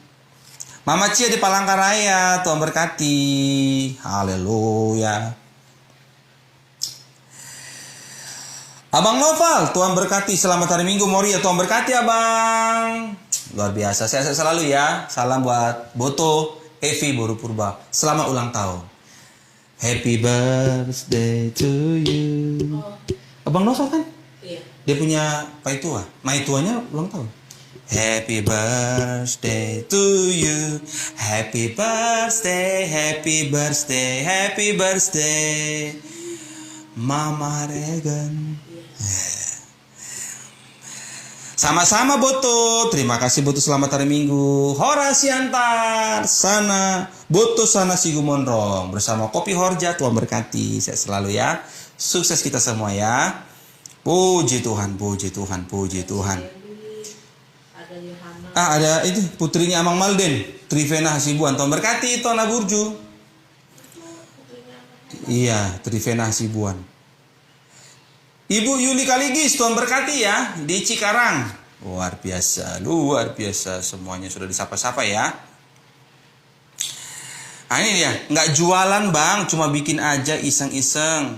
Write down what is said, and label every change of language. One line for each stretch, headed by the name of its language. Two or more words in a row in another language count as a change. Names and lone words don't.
Indonesian: Mama Cia di Palangkaraya, Tuhan berkati. Haleluya. Abang Noval, Tuhan berkati. Selamat hari Minggu Moria, Tuhan berkati Abang. Luar biasa, sehat selalu ya. Salam buat Boto, Evi Boru Purba. Selamat ulang tahun.
English: Happy birthday to you.
Indonesian: Abang Noval kan? Iya. Dia punya Paitua. Maituanya ulang tahun.
English: Happy birthday to you. Happy birthday, happy birthday, happy birthday,
Indonesian: Mama Regan. Sama-sama Boto. Terima kasih Boto, selamat hari Minggu. Horasiantar sana Boto sana Sigumonrong bersama Kopi Horja. Tuhan berkati. Sehat selalu ya. Sukses kita semua ya. Puji Tuhan, puji Tuhan, puji Tuhan. Ada itu putrinya Amang Malden, Trivena Hasibuan. Tuhan berkati Tuhan Naburju. Iya, Trivena Hasibuan. Ibu Yuli Kaligis, Tuhan berkati ya di Cikarang. Luar biasa, luar biasa. Semuanya sudah disapa-sapa ya. Nah ini dia, nggak jualan bang, cuma bikin aja iseng-iseng.